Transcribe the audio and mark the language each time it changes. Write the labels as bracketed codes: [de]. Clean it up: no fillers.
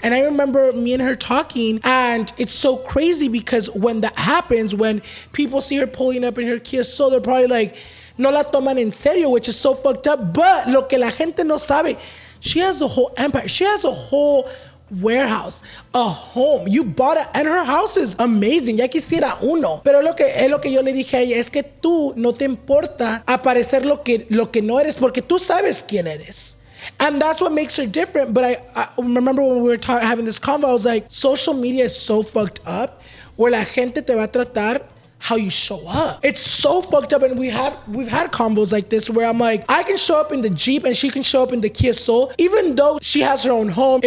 [en] And I remember me and her talking, and it's so crazy because when that happens, when people see her pulling up in her Kia Soul, they're probably like, [es] no la toman en serio, [en] which is so fucked up. But [es] lo que la gente no sabe, [en] she has a whole empire. She has a whole warehouse, a home. You bought it, and her house is amazing. [es] Ya quisiera uno. Pero lo que yo le dije a ella es que tú no te importa aparecer lo que no eres, porque tú sabes quién eres. [en] And that's what makes her different. But I remember when we were having this convo, I was like, social media is so fucked up, where [es] la gente te va a tratar [en] how you show up. It's so fucked up. And we've had combos like this where I'm like, I can show up in the Jeep and she can show up in the Kia Soul, even though she has her own home.